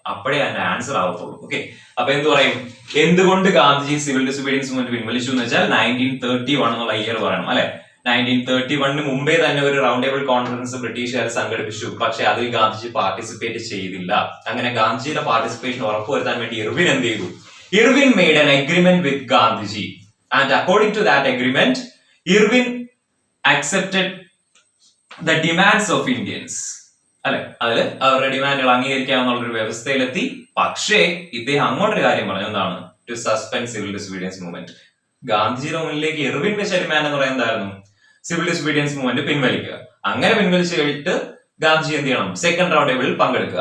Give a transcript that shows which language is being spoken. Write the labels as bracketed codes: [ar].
[ml] അപ്പോഴേ അതിന്റെ answer ആവത്തുള്ളൂ. Okay, അപ്പൊ എന്ത് പറയും, എന്തുകൊണ്ട് ഗാന്ധിജി സിവിൽ ഡിസൊബീഡിയൻസ് മൂവ്മെന്റ് പിൻവലിച്ചു എന്ന് വെച്ചാൽ 1931 എന്നുള്ള ഇയർ പറയണം അല്ലെ. 1931 മുമ്പേ തന്നെ ഒരു റൗണ്ട് ടേബിൾ കോൺഫറൻസ് ബ്രിട്ടീഷുകാർ സംഘടിപ്പിച്ചു. പക്ഷെ അതിൽ ഗാന്ധിജി പാർട്ടിസിപ്പേറ്റ് ചെയ്തില്ല. അങ്ങനെ ഗാന്ധിജിയുടെ പാർട്ടിസിപ്പേഷൻ ഉറപ്പുവരുത്താൻ വേണ്ടി ഇർവിൻ എന്ത് ചെയ്തു? [en] Irwin made an agreement with Gandhiji, and according to that agreement, Irwin accepted the demands of Indians. [ml] അല്ലെ, അതിൽ അവരുടെ ഡിമാൻഡുകൾ അംഗീകരിക്കാമെന്നുള്ള ഒരു വ്യവസ്ഥയിലെത്തി. പക്ഷേ ഇദ്ദേഹം അങ്ങോട്ടൊരു കാര്യം പറഞ്ഞു, എന്താണ്? [en] To suspend civil disobedience movement. [ml] ഗാന്ധിജിയുടെ മുന്നിലേക്ക് ഇർവിൻ വെച്ച ഡിമാൻഡ് എന്ന് പറയുന്നത് എന്തായിരുന്നു? Civil disobedience movement പിൻവലിക്കുക. അങ്ങനെ പിൻവലിച്ചു കഴിഞ്ഞിട്ട് ഗാന്ധിജി എന്ത് ചെയ്യണം? സെക്കൻഡ് റൗണ്ട് ടേബിളിൽ പങ്കെടുക്കുക.